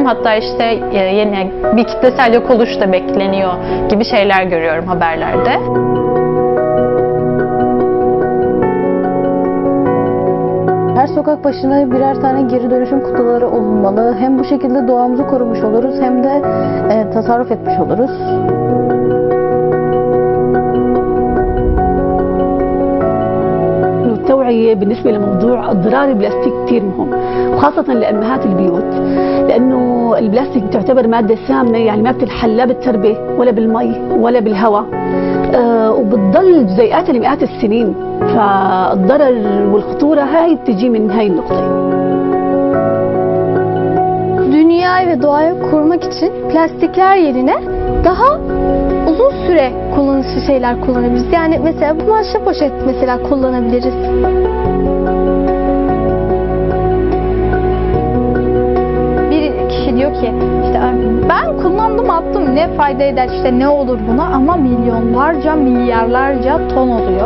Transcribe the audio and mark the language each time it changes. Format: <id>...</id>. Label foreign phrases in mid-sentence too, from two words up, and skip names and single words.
<tr>Hatta işte yeni bir kitlesel yok oluş da bekleniyor gibi şeyler görüyorum haberlerde. Her sokak başına birer tane geri dönüşüm kutuları olmalı. Hem bu şekilde doğamızı korumuş oluruz hem de tasarruf etmiş oluruz.</tr> <ar>التوعية بالنسبة لموضوع أضرار البلاستيك كثير مهم، وخاصة لأمهات البيوت، لأنه البلاستيك تعتبر مادة سامة، يعني ما بتنحل لا بالتربة ولا بالمي ولا بالهواء، وبتضل جزيئاتها لمئات السنين، فالضرر والخطورة هاي بتجي من هاي النقطة.</ar> <tr>Dünyayı ve doğayı korumak için plastikler yerine daha uzun süre kullanışlı şeyler kullanabiliriz. Yani mesela kumaşlı poşet mesela kullanabiliriz. Bir kişi diyor ki işte ben kullandım attım ne fayda eder işte ne olur buna, ama milyonlarca milyarlarca ton oluyor.</tr>